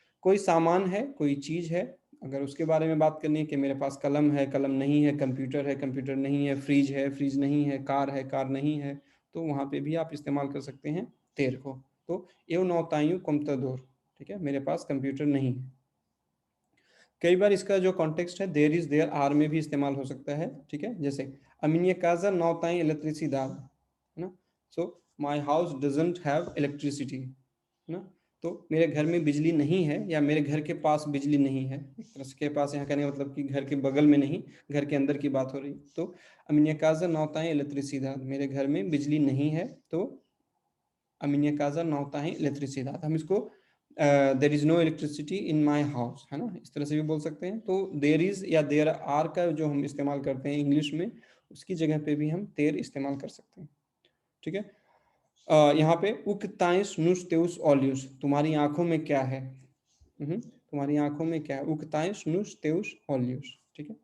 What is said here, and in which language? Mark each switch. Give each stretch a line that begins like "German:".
Hindi: कोई सामान है, कोई चीज़ है, अगर उसके बारे में बात करनी है कि मेरे पास कलम है, कलम नहीं है, कंप्यूटर है, कंप्यूटर नहीं है, फ्रिज है, फ्रिज नहीं है, कार नहीं है, तो वहाँ पे भी आप इस्तेमाल कर सकते हैं तेर को। तो
Portuguese: eu não tenho computador,
Hindi: ठीक है, मेरे पास कंप्यूटर नहीं है। कई बार इसका जो कॉन्टेक्स्ट है देयर इज देयर आर में भी इस्तेमाल हो सकता है, ठीक है।
Portuguese: जैसे a minha casa não tem eletricidade, है ना।
English: So my house doesn't have electricity, है ना।
Hindi: तो मेरे घर में बिजली नहीं है, या मेरे घर के पास बिजली नहीं है, एक तरह से के पास यहाँ कहने का मतलब कि घर के बगल में नहीं, घर के अंदर की बात हो रही। तो
Portuguese: a minha casa não tem eletricidade,
Hindi: मेरे घर में बिजली नहीं है, तो a minha casa não tem eletricidade। हम इसको
English: there is no electricity in my house,
Hindi: है ना, इस तरह से भी बोल सकते हैं। तो देर इज या देर आर का जो हम इस्तेमाल करते हैं इंग्लिश में, उसकी जगह पे भी हम तेर इस्तेमाल कर सकते हैं, ठीक है। यहाँ पे
Portuguese: उक ताइस नुस तेउस ऑलियस,
Hindi: तुम्हारी आंखों में क्या है, तुम्हारी आंखों में क्या है, उक ताइस नुस तेउस ऑलियस, ठीक है।